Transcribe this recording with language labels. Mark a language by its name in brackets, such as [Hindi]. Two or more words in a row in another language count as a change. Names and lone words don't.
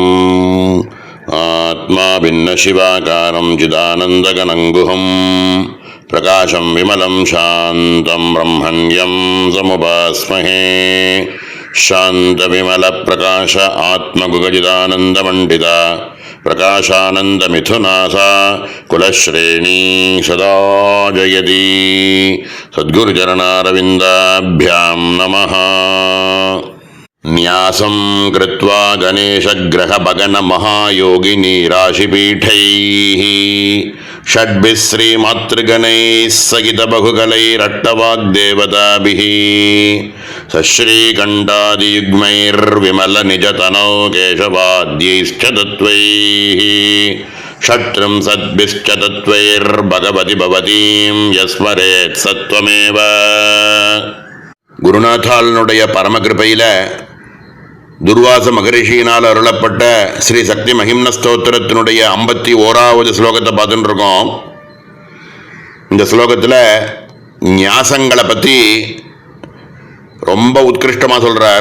[Sanskrit] आत्मा भिन्न शिवाकारं चिदानन्दघनङ्गुहम् प्रकाशं विमलं शान्तं ब्रह्मण्यं समुपास्महे. शान्त विमल प्रकाश आत्मगुहचिदानन्दमण्डिता प्रकाशानन्दमिथुनाशा कुलश्रेणी सदा जयति. सद्गुरुचरणारविन्दाभ्यां नमः. न्यासं कृत्वा गणेशग्रहभगनमहायोगिनी राशिपीठैः षड्भिः श्रीमातृगणैः सहितबहुकलैरट्टवाग्देवताभिः सश्रीकण्ठादियुग्मैर्विमलनिजतनौ केशवाद्यैश्च तत्त्वैः षट्त्रिंशद्भिश्च तत्त्वैर्भगवति भवतीं यस्मरेत् सत्त्वमेव. [Tamil] குருநாத்தாளனுடைய பரமகிருபையில் துர்வாச மகரிஷியினால் அருளப்பட்ட ஸ்ரீ சக்தி மகிம்ன ஸ்தோத்திரத்தினுடைய 51வது ஸ்லோகத்தை பார்த்துட்டு இருக்கோம். இந்த ஸ்லோகத்தில் ஞாசங்களை பற்றி ரொம்ப உத்கிருஷ்டமாக சொல்கிறார்.